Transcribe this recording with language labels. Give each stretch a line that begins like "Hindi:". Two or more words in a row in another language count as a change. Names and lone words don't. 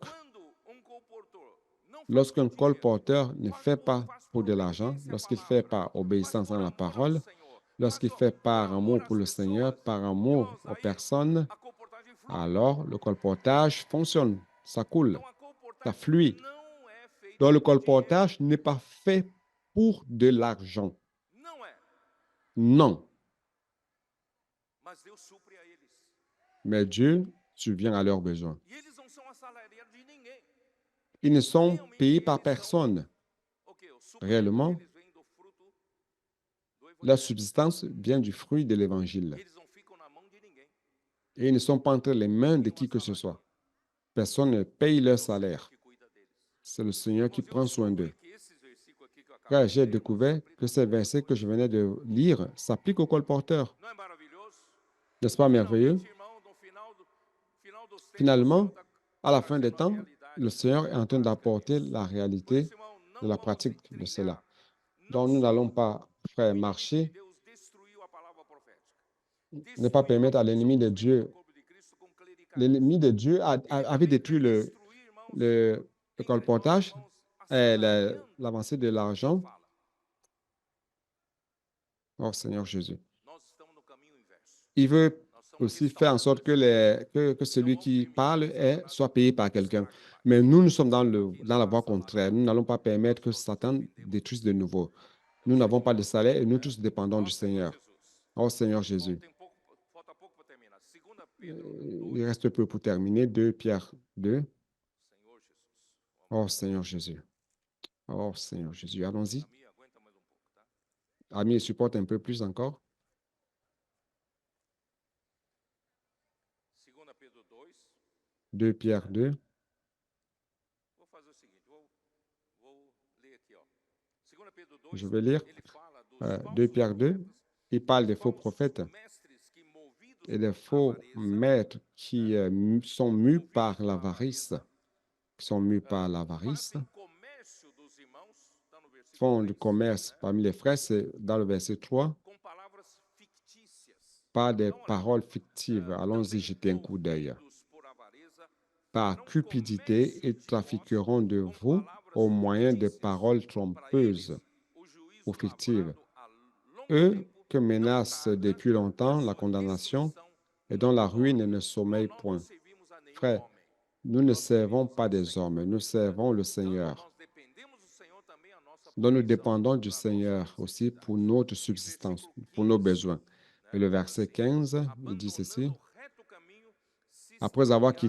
French: Lorsqu'un colporteur ne fait pas pour de l'argent, lorsqu'il fait par obéissance à la parole, lorsqu'il fait par amour pour le Seigneur, par amour aux personnes, alors le colportage fonctionne, ça coule,
Portuguese: Então, a
French: ça
Portuguese: colportagem
French: fluit.
Portuguese: não é feita
French: Donc le
Portuguese: por dinheiro.
French: colportage n'est pas fait pour de l'argent.
Portuguese: Não é.
French: Non,
Portuguese: Mas Deus supre a eles.
French: mais Dieu subvient à leurs besoins.
Portuguese: E eles não são assalariados de ninguém.
French: Ils ne sont
Portuguese: Realmente,
French: payés par
Portuguese: eles
French: personne.
Portuguese: são, o suprimento
French: Réellement,
Portuguese: deles vem do fruto do
French: leur
Portuguese: evangelho.
French: subsistance vient du fruit de l'évangile.
Portuguese: Eles não ficam na mão de ninguém.
French: Et ils ne sont pas entre les mains de
Portuguese: Nenhum
French: qui que ce soit.
Portuguese: assalariado.
French: Personne ne paye leur
Portuguese: É o Senhor
French: salaire.
Portuguese: que cuida deles.
French: C'est le Seigneur qui
Portuguese: Irmãos, eu
French: prend soin d'eux.
Portuguese: descobri que esses versículos aqui que eu acabei
French: Frère,
Portuguese: de
French: j'ai
Portuguese: ler
French: découvert
Portuguese: s'aplicam
French: que ces versets que je venais de lire s'appliquent aux colporteurs.
Portuguese: Não é maravilhoso?
French: N'est-ce pas merveilleux?
Portuguese: Finalmente, irmão, no final dos tempos, o
French: Finalement,
Portuguese: Senhor está
French: à la fin des
Portuguese: trazendo a
French: temps,
Portuguese: realidade
French: le Seigneur est en train
Portuguese: prática
French: d'apporter
Portuguese: disso.
French: la
Portuguese: Por
French: réalité
Portuguese: isso, irmão,
French: de
Portuguese: não
French: la
Portuguese: vamos
French: pratique de cela.
Portuguese: trilhar, não
French: Donc, nous n'allons
Portuguese: só
French: pas, frère,
Portuguese: o inimigo de
French: marcher,
Portuguese: Deus destruiu a palavra profética.
French: ne pas
Portuguese: Destruiu a
French: permettre à
Portuguese: função
French: l'ennemi de
Portuguese: dos membros do
French: Dieu.
Portuguese: corpo de Cristo com clericalismo.
French: L'ennemi de Dieu
Portuguese: Ele
French: avait
Portuguese: também
French: détruit
Portuguese: quer destruir, irmãos,
French: le
Portuguese: entre nós,
French: colportage,
Portuguese: irmãos, assalariando
French: l'avancée de
Portuguese: o que
French: l'argent.
Portuguese: fala.
French: Oh Seigneur Jésus.
Portuguese: Nós estamos no caminho inverso.
French: Il veut
Portuguese: Nós estamos
French: aussi faire en
Portuguese: restaurando
French: sorte que, que celui
Portuguese: vamos
French: qui
Portuguese: permitir
French: parle
Portuguese: que Satanás
French: soit payé par quelqu'un.
Portuguese: estrague mais.
French: Mais nous sommes dans,
Portuguese: Porque
French: dans la
Portuguese: não há
French: voie
Portuguese: salário.
French: contraire. Nous n'allons pas permettre que
Portuguese: Nós
French: Satan
Portuguese: dependemos
French: détruise de nouveau.
Portuguese: do
French: Nous n'avons
Portuguese: Senhor.
French: pas de salaire et nous tous dépendons du
Portuguese: Nosso Senhor
French: Seigneur.
Portuguese: Jesus.
French: Oh Seigneur
Portuguese: Bom,
French: Jésus.
Portuguese: tem pouco, falta pouco para terminar. 2 Pedro
French: Il
Portuguese: 2,
French: reste peu pour terminer. 2 Pierre 2.
Portuguese: Senhor Jesus.
French: Oh Seigneur Jésus. Oh Seigneur Jésus. Allons-y.
Portuguese: A minha aguenta mais pouco, tá?
French: Ami, supporte un peu plus encore.
Portuguese: 2 Pedro 2.
French: 2 Pierre 2.
Portuguese: Vou fazer o seguinte, vou ler aqui, ó. 2 Pedro 2,
French: Je vais lire
Portuguese: ele fala dos
French: 2
Portuguese: falsos
French: Pierre 2.
Portuguese: profetas,
French: Il parle des
Portuguese: dos
French: faux
Portuguese: falsos
French: prophètes
Portuguese: mestres que movidos
French: et des
Portuguese: por
French: faux
Portuguese: avareza,
French: maîtres qui sont mus
Portuguese: movidos
French: par
Portuguese: por
French: l'avarice,
Portuguese: avareza,
French: qui sont mus par l'avarice,
Portuguese: fazem comércio dos irmãos, está no versículo
French: font du
Portuguese: 3,
French: commerce parmi les frères, c'est dans le verset 3,
Portuguese: com palavras fictícias,
French: par des
Portuguese: Então, olha,
French: paroles fictives. Allons-y,
Portuguese: também
French: jeter un coup d'œil.
Portuguese: movidos por avareza,
French: Par
Portuguese: farão
French: cupidité,
Portuguese: comércio
French: ils
Portuguese: de vós
French: trafiqueront de
Portuguese: com
French: vous
Portuguese: palavras
French: au moyen de
Portuguese: fictícias.
French: paroles
Portuguese: Para
French: trompeuses
Portuguese: eles, o juízo
French: ou fictives.
Portuguese: lavrado há longo
French: Eux
Portuguese: tempo
French: que
Portuguese: não
French: menacent
Portuguese: tarda,
French: depuis
Portuguese: e a
French: longtemps la
Portuguese: sua
French: condamnation
Portuguese: destruição
French: et dont
Portuguese: não
French: la
Portuguese: demora.
French: ruine ne
Portuguese: Irmão,
French: sommeille
Portuguese: nós não
French: point.
Portuguese: servimos a nenhum
French: Frère,
Portuguese: homem.
French: nous ne
Portuguese: Nós
French: servons
Portuguese: servimos
French: pas
Portuguese: ao
French: des
Portuguese: Senhor.
French: hommes, nous servons le
Portuguese: Então,
French: Seigneur.
Portuguese: nós dependemos do Senhor também a nossa
French: Donc nous
Portuguese: provisão,
French: dépendons du
Portuguese: a nossa
French: Seigneur aussi
Portuguese: necessidade.
French: pour notre
Portuguese: E
French: subsistance,
Portuguese: versículo
French: pour nos
Portuguese: 15,
French: besoins. Et le
Portuguese: fala
French: verset
Portuguese: assim,
French: 15, il dit ceci.
Portuguese: abandonando o reto caminho, se
French: Après avoir
Portuguese: extraviaram